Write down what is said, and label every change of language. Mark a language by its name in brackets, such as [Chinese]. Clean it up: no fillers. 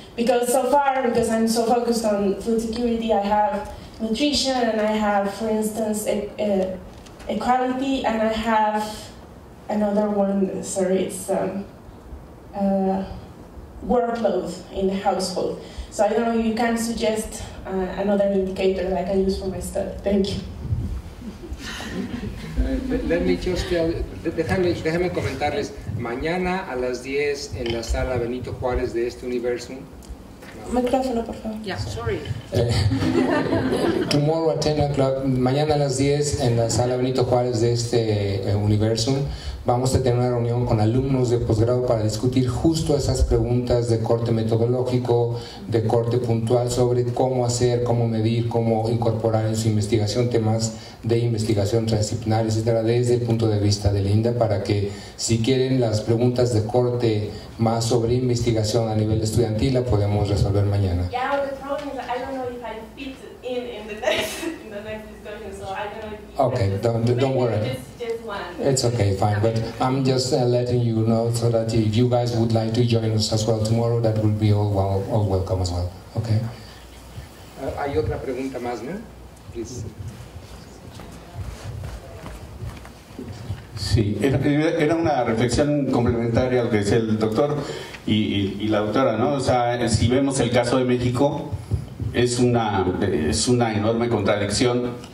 [English] Because so far, because I'm so focused on food security, I have nutrition, and I have, for instance, equality, and I have another one, sorry, it's workload in the household. So I don't know if you can suggest another indicator that I can use for my study. Thank you. Let me just tell, [Spanish] déjame comentarles, mañana a las 10 en la sala Benito Juárez de este Universum. Micrófono, por favor. [English] Yeah, sorry. Tomorrow at 10 o'clock, [Spanish] mañana a las 10 en la sala Benito Juárez de este Universum, vamos a tener una reunión con alumnos de posgrado para discutir justo esas preguntas de corte metodológico, de corte puntual, sobre cómo hacer, cómo medir, cómo incorporar en su investigación temas de investigación transdisciplinaria, etcétera, desde el punto de vista del INDA, para que, si quieren las preguntas de corte más sobre investigación a nivel estudiantil, la podemos resolver mañana. [English] Yeah, the problem is I don't know if I fit in the next discussion, so I don't know if Okay, don't worry. Just one. It's okay, fine, but I'm just letting you know, so that if you guys would like to join us as well tomorrow, that will be all welcome as well, okay? [Spanish] Hay otra pregunta más, ¿no? [English] Please. [Spanish] Sí, era una reflexión complementaria a lo que decía el doctor y la doctora, ¿no? O sea, si vemos el caso de México, es una enorme contradicción.